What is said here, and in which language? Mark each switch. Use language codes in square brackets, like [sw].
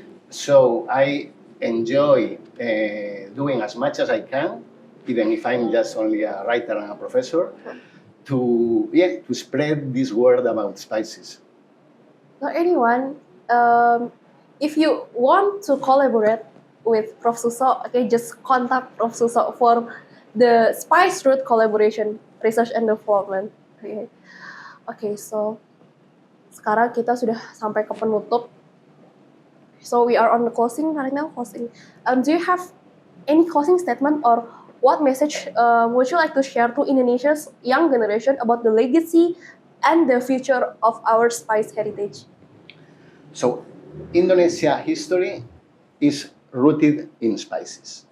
[en] So I enjoy doing as much as I can, even if I'm just only a writer and a professor, to spread this word about spices. So anyone, if you want to collaborate with Prof. Suso, okay, just contact Prof. Suso for the Spice Route collaboration research and development. Okay, so [id] sekarang kita sudah sampai ke penutup. [en] So we are on the closing right now. Closing. Do you have any closing statement or what message would you like to share to Indonesia's young generation about the legacy and the future of our spice heritage? So, Indonesia history is rooted in spices.